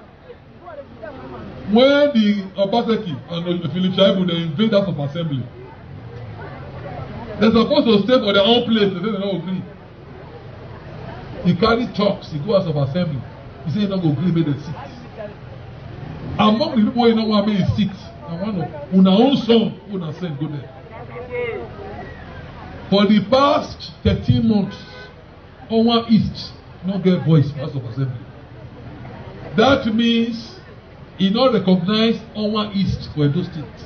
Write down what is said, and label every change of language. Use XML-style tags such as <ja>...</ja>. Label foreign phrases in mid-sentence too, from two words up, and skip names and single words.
<pcm>When the Obaseki and Philip Shaibu they invade House of Assembly, they're supposed to stay for their own place. They say they don't agree. He carry talks, he go House of Assembly. He say he don't agree make the sit. Among the people he don't want to make sit. And one of una own son, una send go there. For the past 13 months, Owa East no get voice for House of Assembly. That means he not recognize Onwa East for Edo State.</pcm>